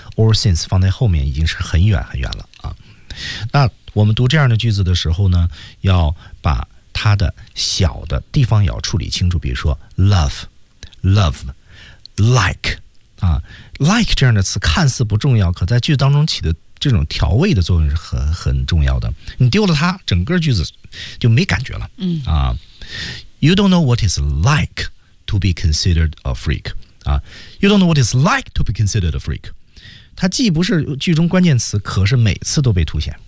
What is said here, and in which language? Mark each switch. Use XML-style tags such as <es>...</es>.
<en>Or since</en> <zh>放在后面已经是很远很远了啊。那我们读这样的句子的时候呢，要把它的小的地方要处理清楚，比如说 love, love, like 啊 ，like 这样的词看似不重要，可在句子当中起的这种调味的作用是很重要的。你丢了它，整个句子就没感觉了。嗯</zh> <en>啊 ，You don't know what it's like to be considered a freak. 啊 ，You don't know what it's like to be considered a freak.</en> <zh>它既不是句中关键词，可是每次都被凸显。</zh>